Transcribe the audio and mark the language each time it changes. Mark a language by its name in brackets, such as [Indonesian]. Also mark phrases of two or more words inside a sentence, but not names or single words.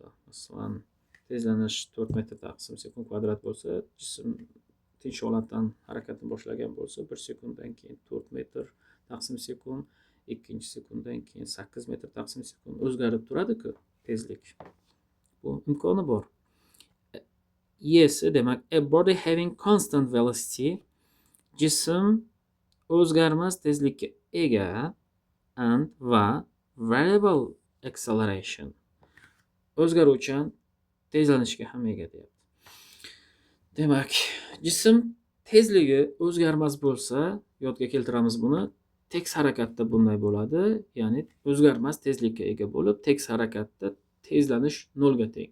[Uzbek] Masalan, tezlanish 4 metr taqsim sekund kvadrat bo'lsa, jism tinch holatdan harakatni boshlagan bo'lsa, 1 sekunddan keyin 4 metr taqsim sekund, ikkinchi sekunddan keyin 8 metr taqsim sekund o'zgarib turadi-ku tezlik. Bu imkoni bor. Yes, demak, [English] a body having constant velocity, [Uzbek] jism o'zgarmas tezlikka ega, and va [English] variable acceleration, [Uzbek] o'zgaruvchan tezlanishga ham ega deyapti. Demak, jism tezligi o'zgarmas bo'lsa, yodga keltiramiz buni, teks harakatda bunday bo'ladi, ya'ni o'zgarmas tezlikka ega bo'lib, teks harakatda tezlanish nolga teng.